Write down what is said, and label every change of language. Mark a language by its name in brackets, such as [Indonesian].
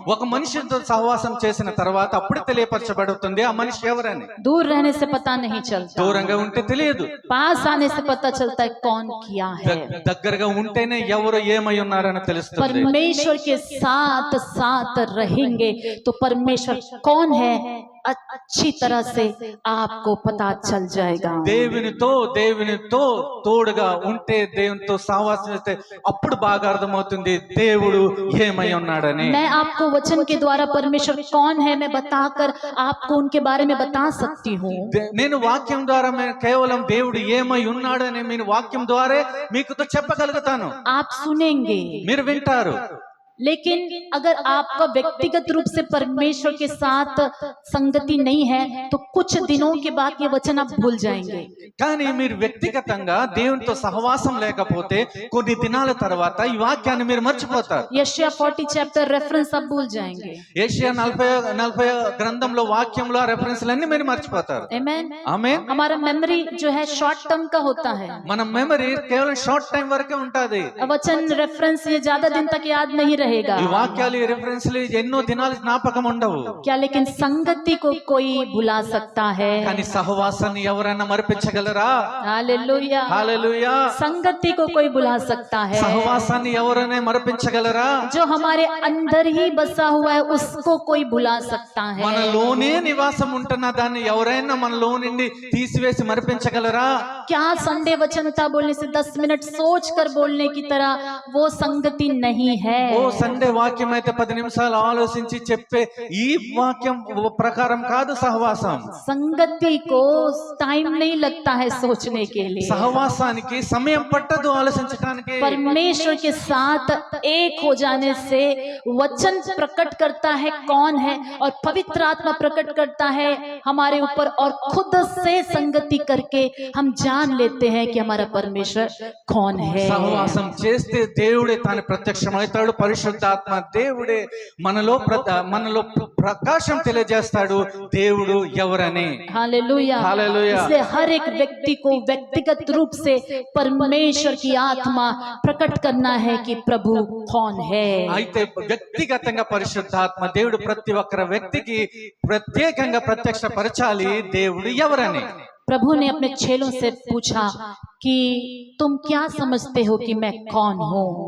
[Telugu] ఒక మనిషితో సహవాసం చేసిన తర్వాత అప్పుడు తెలియపరచబడుతుంది ఆ మనిషి ఎవరని. [Hindi] दूर रहने से पता नहीं चलता, [Telugu] దూరంగా ఉంటే తెలియదు, [Hindi] पास आने से पता चलता है कौन क्या है। [Telugu] దగ్గరగా ఉంటేనే ఎవరు ఏమై ఉన్నారని తెలుస్తుంది. [Hindi] परमेश्वर के साथ साथ रहेंगे तो परमेश्वर कौन है अच्छी तरह से आपको पता चल जाएगा। [Telugu] దేవునితో తోడుగా ఉంటే దేవునితో సహవాసం చేస్తే అప్పుడు బాగా అర్థమవుతుంది దేవుడు ఏమై ఉన్నాడని. [Hindi] मैं आपको वचन के द्वारा परमेश्वर कौन है मैं बताकर आपको उनके बारे में बता सकती हूँ। [Telugu] నేను వాక్యం ద్వారా కేవలం దేవుడు ఏమై ఉన్నాడని నేను వాక్యం ద్వారా మీకు చెప్పగలుగుతాను. [Hindi] आप सुनेंगे, [Telugu] మీరు వింటారు, [Hindi] लेकिन अगर आपका व्यक्तिगत रूप से परमेश्वर के साथ संगति नहीं है तो कुछ दिनों के बाद ये वचन आप भूल जाएंगे। [Telugu] కానీ మీరు వ్యక్తిగతంగా దేవునితో సహవాసం లేకపోతే కొన్ని దినాల తర్వాత ఈ వాక్యాన్ని మీరు మర్చిపోతారు. [Hindi] यशायाह 40 चैप्टर रेफरेंस आप भूल जाएंगे। [Telugu] యెషయా 40 గ్రంథంలో వాక్యంలో రెఫరెన్స్లన్నీ మీరు మర్చిపోతారు. [Hindi] आमेन। [Telugu] ఆమేన్. [Hindi] हमारा मेमोरी जो है शॉर्ट टर्म का होता है, [Telugu] మన మెమరీ కేవలం షార్ట్ టైం వరకే ఉంటది. [Hindi] वचन रेफरेंस ये ज्यादा दिन तक याद नहीं रहेगा। [Telugu] ఈ వాక్యాలు ఈ రెఫరెన్స్లు ఎన్నో దినాలు జ్ఞాపకం ఉండవు. [Hindi] क्या लेकिन संगति को कोई भुला सकता है? [Telugu] కానీ సహవాసాన్ని ఎవరైనా మరిపించగలరా? [Hindi] हालेलुया। [Telugu] హల్లెలూయా. [Hindi] संगति को कोई भुला सकता है? [Telugu] సహవాసాన్ని ఎవరైనా మరిపించగలరా? [Hindi] जो हमारे अंदर ही बसा हुआ है उसको कोई भुला सकता है। [Telugu] మనలోనే నివాసం ఉంటున్న దాన్ని ఎవరైనా మనలో నుండి తీసివేసి మరిపించగలరా? [Hindi] क्या संडे वचन था बोलने से 10 मिनट सोच कर बोलने की तरह वो संगति नहीं है। [Telugu] ఓ సండే వాక్యం అయితే 10 నిమిషాలు ఆలోచించి చెప్పే ఈ వాక్యం ప్రకారం కాదు సహవాసం. [Hindi] संगति को टाइम नहीं लगता है सोचने के लिए। [Telugu] సహవాసానికి సమయం పట్టదు ఆలోచించడానికి. [Hindi] परमेश्वर के साथ एक हो जाने से वचन प्रकट करता है कौन है और पवित्र आत्मा प्रकट करता है हमारे ऊपर और खुद से संगति करके हम जान लेते हैं कि हमारा परमेश्वर कौन है। [Telugu] సహవాసం చేస్తే దేవుడే తాను ప్రత్యక్షమవుతాడు. పరిశుద్ధాత్మ దేవుడే మనలో ప్రకాశం తెలియజేస్తాడు దేవుడు ఎవరని. [Hindi] हालेलुया। हालेलुया। इसलिए हर एक व्यक्ति को व्यक्तिगत रूप से परमेश्वर की आत्मा प्रकट करना है कि प्रभु कौन है। [Telugu] అయితే వ్యక్తిగతంగా పరిశుద్ధాత్మ దేవుడు ప్రతి ఒక్క వ్యక్తికి ప్రత్యేకంగా ప్రత్యక్షపరచాలి దేవుడు ఎవరని. [Hindi] प्रभु ने अपने चेलों से पूछा कि तुम क्या समझते हो कि मैं कौन हूँ।